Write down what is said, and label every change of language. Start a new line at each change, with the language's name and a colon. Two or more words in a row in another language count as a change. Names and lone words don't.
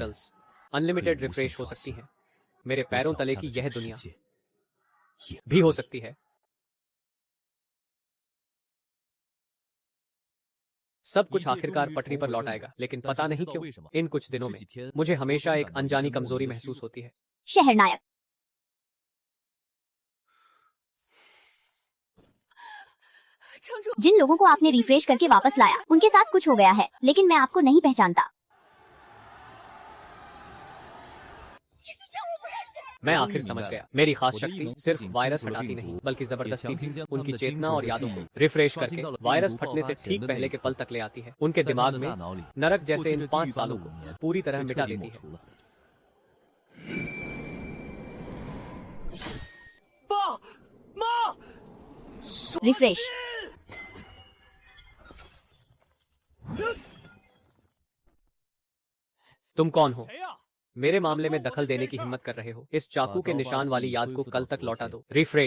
Hindi: नूडल्स
Chinese: 可以
Hindi: अनलिमिटेड
Chinese: 无限
Hindi: रिफ्रेश हो
Chinese: 刷
Hindi: सकती
Chinese: 新。
Hindi: हैं। मेरे
Chinese: 我
Hindi: पैरों
Chinese: 脚
Hindi: तले
Chinese: 下
Hindi: की
Chinese: 的这
Hindi: यह
Chinese: 个世
Hindi: दुनिया
Chinese: 界也
Hindi: भी
Chinese: 可
Hindi: हो
Chinese: 以。
Hindi: सकती है। सब कुछ आखिरकार पटरी पर लौट आएगा, लेकिन पता नहीं क्यों इन कुछ दिनों में मुझे हमेशा एक अनजानी कमजोरी महसूस होती है। शहर नायक जिन लोगों को आपने रिफ्रेश करके वापस लाया उनके साथ कुछ हो गया है, लेकिन मैं आपको नहीं पहचानता। मैं आखिर समझ गया, मेरी खास शक्ति सिर्फ वायरस हटाती नहीं बल्कि जबरदस्ती भी उनकी चेतना और यादों को रिफ्रेश करके वायरस फटने से ठीक पहले के पल तक ले आती है। उनके
Chinese: 在他
Hindi: दिमाग
Chinese: 的
Hindi: में
Chinese: 大脑里，
Hindi: नरक
Chinese: 过
Hindi: जैसे
Chinese: 去
Hindi: इन
Chinese: 这地 5 狱般的
Hindi: सालों 5 को
Chinese: 年
Hindi: पूरी तरह
Chinese: 被彻
Hindi: मिटा
Chinese: 底
Hindi: देती
Chinese: 抹
Hindi: है।
Chinese: 除了。
Hindi: रिफ्रेश तुम कौन हो? मेरे मामले में दखल देने की हिम्मत कर रहे हो? इस चाकू के
Chinese: 把刀
Hindi: निशान
Chinese: 疤
Hindi: वाली
Chinese: 记忆
Hindi: याद
Chinese: 恢
Hindi: को
Chinese: 复
Hindi: कल
Chinese: 到
Hindi: तक
Chinese: 昨
Hindi: लौटा
Chinese: 天
Hindi: दो। रिफ्रेश